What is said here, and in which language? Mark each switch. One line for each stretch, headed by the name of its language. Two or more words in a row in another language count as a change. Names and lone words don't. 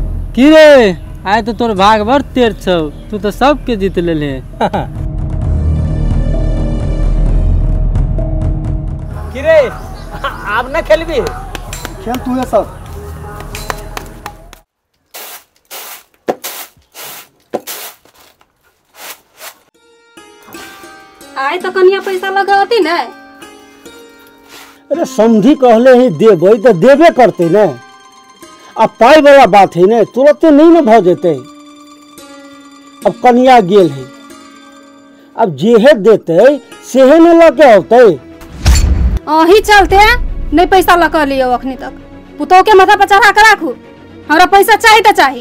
Maithili: की रे आय तो तोर भाग बड़ तेज छौ, तू तो सबके जीत लेले। की रे आप ना खेलबी? खेल तू है सब। आए तो कनिया पैसा लगाती ना। अरे समझी कहले ही देबै तो देबे करते ने। अब पाई वाला बात है ने, तुरंत नहीं न भ जेते। अब कन्या गेल है, अब जेहे देते सेहे न लगे होते। अही चलते नहीं पैसा लगा लियो अखनी तक। पुतोह के माथा पर चढ़ा कर राखू, हमरा पैसा चाहिए तो चाहिए।